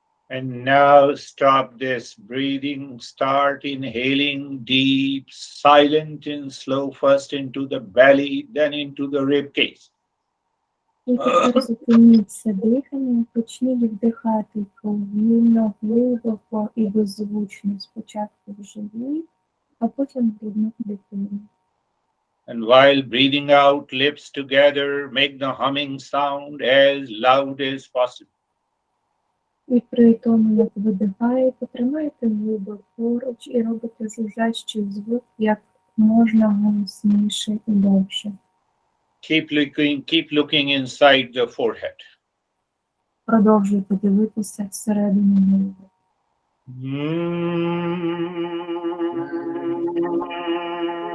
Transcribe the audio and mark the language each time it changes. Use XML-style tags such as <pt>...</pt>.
<en>And now stop this breathing. Start inhaling deep, silent and slow, first into the belly, then into the rib cage.</en> <uk>І тепер зупиніться дихання, почніть вдихати повільно, глибоко і беззвучно. Спочатку в живіт, а потім в грудну клітину.</uk> <en>And while breathing out, lips together, make the humming sound as loud as possible.</en> <uk>І при тому, як видихаєте, тримайте губи поруч і робите жужжащий звук як можна голосніше і довше.</uk> <en>Keep looking inside the forehead.</en> <uk>Продовжуйте дивитися всередину голови.</uk>